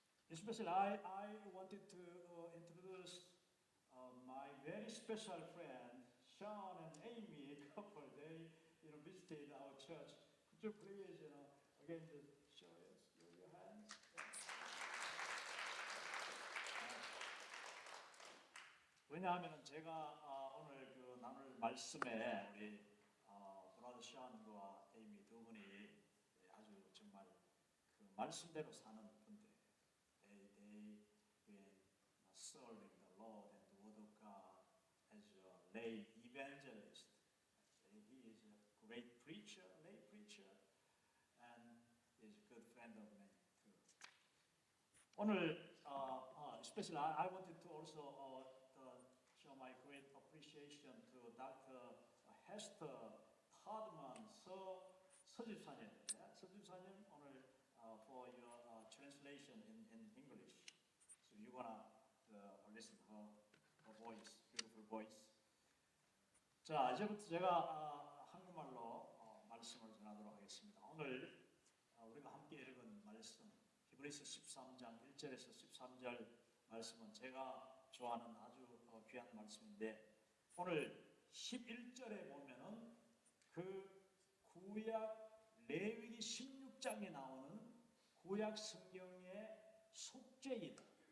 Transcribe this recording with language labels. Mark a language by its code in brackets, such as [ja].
[en] Especially, I wanted to introduce my very special friend, Sean and Amy, a couple. They, visited our church. Could you please, again, just show us your hands? [ko] 왜냐하면 제가 오늘 그 나눌 말씀에 우리 브라더 샤안과 에이미 두 분이 아주 정말 그 말씀대로 사는 분들. [en] They been serving the Lord and the Word of God as a lay evangelist. He is a great preacher, lay preacher, and is a good friend of mine too. [ko] 오늘 [en] especially I wanted to also show my great appreciation to Dr. [ko] Hester Todman 서집사님. 서집사님 오늘 [en] for your translation in English. So you wanna listen her voice, beautiful voice. [ko] 자, 이제부터 제가 한국말로 말씀을 전하도록 하겠습니다. 오늘 우리가 함께 읽은 말씀, 히브리서 13장 1절에서 13절 말씀은 제가 좋아하는 아주 귀한 말씀인데 오늘 11절에 보면은 그 구약 레위기 16장에 나오는 구약 성경의 속죄이다.